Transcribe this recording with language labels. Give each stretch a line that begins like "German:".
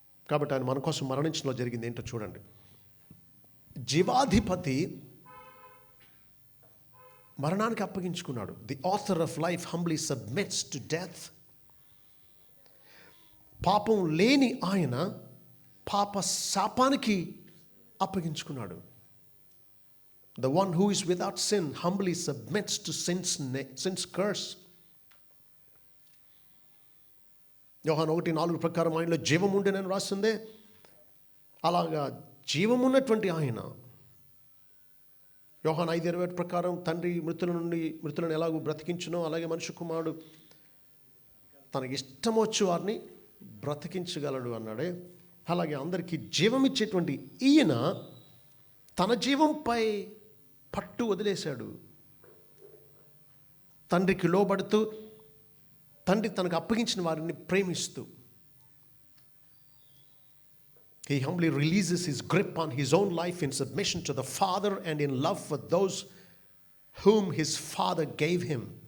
Telugu: కాబట్టి ఆయన మన కోసం మరణించడంలో జరిగింది ఏంటో చూడండి. జీవాధిపతి మరణానికి అప్పగించుకున్నాడు.
English: The author of life humbly submits to death.
Telugu: పాపం లేని ఆయన పాప శాపానికి అప్పగించుకున్నాడు.
English: The one who is without sin humbly submits to sin's curse.
Telugu: యోహాను 1:4 ప్రకారం ఆయనలో జీవం ఉండేనని రాస్తుందే. అలాగా జీవమున్నటువంటి ఆయన యోహాను 5:21 ప్రకారం తండ్రి మృతులను ఎలాగో బ్రతికించునో అలాగే మనుష్య కుమారుడు తనకి ఇష్టం వచ్చి వారిని బ్రతికించగలడు అన్నాడే. అలాగే అందరికీ జీవం ఇచ్చేటువంటి ఈయన తన జీవంపై పట్టు వదిలేశాడు. తండ్రికి లోబడుతూ, తండ్రి తనకు అప్పగించిన వారిని ప్రేమిస్తూ,
English: he humbly releases his grip on his own life in submission to the Father and in love for those whom his Father gave him.